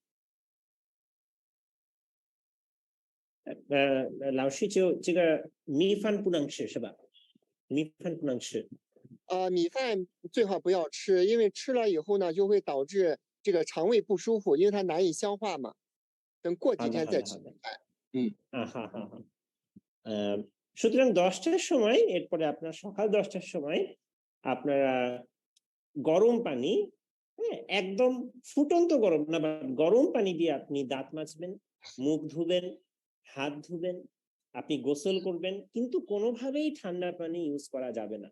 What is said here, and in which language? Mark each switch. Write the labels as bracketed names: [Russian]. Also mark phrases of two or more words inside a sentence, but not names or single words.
[Chinese] 老师就这个米饭不能吃是吧？米饭不能吃。米饭最好不要吃，因为吃了以后呢，就会导致这个肠胃不舒服，因为它难以消化嘛。等过几天再吃。 [Bangla] হ্যাঁ হ্যাঁ হ্যাঁ। সুতরাং 10টার সময়, এরপরে আপনার সকাল 10টার সময় আপনারা গরম পানি, হ্যাঁ, একদম ফুটন্ত গরম না, গরম পানি দিয়ে আপনি দাঁত মাজবেন, মুখ ধুবেন, হাত ধুবেন, আপনি গোসল করবেন, কিন্তু কোনোভাবেই ঠান্ডা পানি ইউজ করা যাবে না।